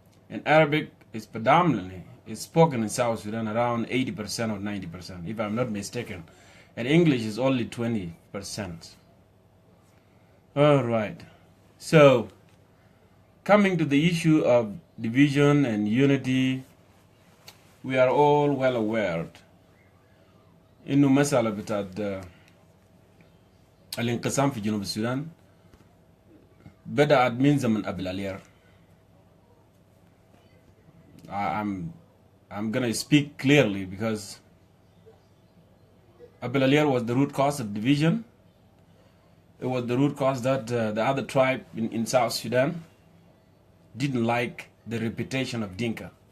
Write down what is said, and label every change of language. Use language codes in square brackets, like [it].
[en] And Arabic is predominantly spoken in South Sudan around 80% or 90%, if I'm not mistaken. And English is only 20%. All right. So, coming to the issue of division and unity, we are all well aware. [ar] إنه مسألة بتاعت الانقسام في جنوب السودان بدأت من زمن أبل الير. [en] I'm gonna speak clearly because Abel Alier was the root cause of division. It was the root cause that the other tribe in South Sudan didn't like the reputation of Dinka.